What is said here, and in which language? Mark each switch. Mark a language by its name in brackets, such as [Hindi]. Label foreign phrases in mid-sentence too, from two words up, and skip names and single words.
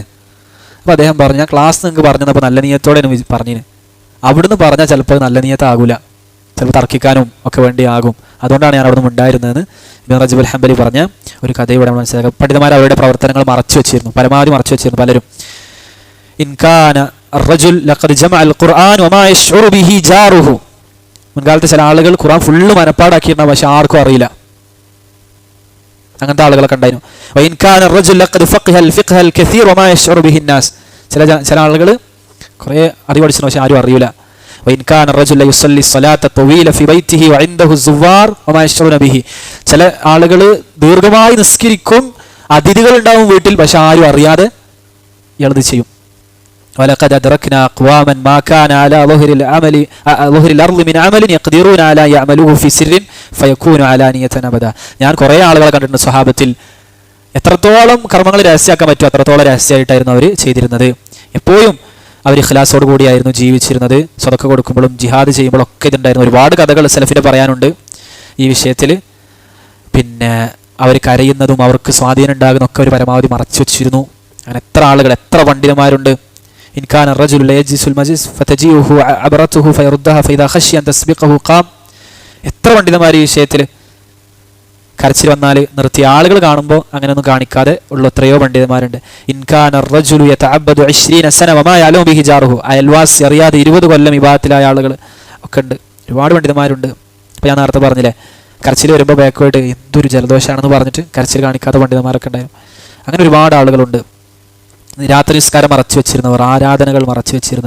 [Malayalam] അപ്പോൾ അദ്ദേഹം പറഞ്ഞു, ഞാൻ ക്ലാസ് നിങ്ങൾക്ക് പറഞ്ഞപ്പോൾ നല്ല നിയ്യത്തോടെ പറഞ്ഞിന്, അവിടുന്ന് പറഞ്ഞാൽ ചിലപ്പോൾ നല്ല നിയ്യത്താകൂല, ചിലപ്പോൾ തർക്കിക്കാനും ഒക്കെ വേണ്ടി ആകും, അതുകൊണ്ടാണ് ഞാൻ അവിടെ നിന്ന് ഉണ്ടായിരുന്നതെന്ന് ഇബ്നു റജബ് അൽ ഹംബലി പറഞ്ഞ ഒരു കഥ ഇവിടെ മനസ്സിലാക്കാം. പണ്ഡിതന്മാർ അവരുടെ പ്രവർത്തനങ്ങൾ മറച്ചു വെച്ചിരുന്നു, പരമാവധി മറച്ചു വെച്ചിരുന്നു പലരും. [Arabic] ഇൻകാന الرجل لقد جمع القرآن وما يشعر به جاره. [Malayalam] മുൻകാലത്തെ ചില ആളുകൾ ഖുർആൻ ഫുള്ള് മനപ്പാടാക്കിയിരുന്ന, പക്ഷെ ആർക്കും അറിയില്ല. അങ്ങനത്തെ ആളുകളൊക്കെ ഉണ്ടായിരുന്നു. [Arabic] وإنكان الرجل لقد فقه الفقه الكثير وما يشعر به الناس. [Malayalam] ചില ആളുകൾ കുറേ അറിവ് പഠിച്ചു, പക്ഷെ ആരും അറിയില്ല. [Arabic] وإنكان الرجل يصلي الصلاة الطويلة في بيته وعنده الزوار وما يشعرون به. [Malayalam] ചില ആളുകൾ ദീർഘമായി നിസ്കരിക്കും, അതിഥികൾ ഉണ്ടാവും വീട്ടിൽ, പക്ഷെ ആരും അറിയാതെ ഇയാളത് ചെയ്യും. [Arabic] ولقد أدركنا أقواما ما كان على ظهر الأرض من عمل يقدرون على يعملوه في سر فيكون علانية أبدا. [Malayalam] ഞാൻ കുറേ ആളുകളെ കണ്ടിട്ടുണ്ട് സ്വഹാബത്തിൽ, എത്രത്തോളം കർമ്മങ്ങൾ രഹസ്യമാക്കാൻ പറ്റുമോ അത്രത്തോളം രഹസ്യമായിട്ടായിരുന്നു അവർ ചെയ്തിരുന്നത്. എപ്പോഴും അവർ ഇഖ്ലാസോട് കൂടിയായിരുന്നു ജീവിച്ചിരുന്നത്. സ്വതക്ക കൊടുക്കുമ്പോഴും ജിഹാദ് ചെയ്യുമ്പോഴും ഒക്കെ ഇതുണ്ടായിരുന്നു. ഒരുപാട് കഥകൾ സലഫിന് പറയാനുണ്ട് ഈ വിഷയത്തിൽ. പിന്നെ അവർ കരയുന്നതും അവർക്ക് സ്വാധീനം ഉണ്ടാകുന്നതൊക്കെ അവർ പരമാവധി മറച്ചു വെച്ചിരുന്നു. അങ്ങനെ എത്ര ആളുകൾ, എത്ര പണ്ഡിതന്മാരുണ്ട്. [Arabic] إن كان الرجل لا يجلس المجلس فتجيئه عبرته فيردها فإذا خشي أن تسبقه قام. [Malayalam] എത്ര പണ്ഡിതന്മാർ ഈ വിഷയത്തിൽ കരച്ചിൽ വന്നാൽ നിർത്തിയ ആളുകൾ കാണുമ്പോൾ അങ്ങനെയൊന്നും കാണിക്കാതെ ഉള്ള എത്രയോ പണ്ഡിതന്മാരുണ്ട്. [Arabic] إن كان الرجل يتعبد 20 سنة وما يعلم به جاره. [Malayalam] അയൽവാസി അറിയാതെ 20 കൊല്ലം ഇബാദത്തിലായ ആളുകൾ ഒക്കെ ഉണ്ട്. ഒരുപാട് പണ്ഡിതന്മാരുണ്ട്. അപ്പോൾ ഞാൻ നേരത്തെ പറഞ്ഞില്ലേ, കരച്ചിൽ വരുമ്പോൾ ബാക്കോട്ട് എന്തൊരു ജലദോഷമാണെന്ന് പറഞ്ഞിട്ട് കരച്ചിൽ കാണിക്കാത്ത പണ്ഡിതന്മാരൊക്കെ ഉണ്ടായിരുന്നു. അങ്ങനെ ഒരുപാട് ആളുകളുണ്ട്. രാത്രി നിസ്കാരം മറച്ചു വെച്ചിരുന്നവർ, ആരാധനകൾ മറച്ചു വെച്ചിരുന്നത്.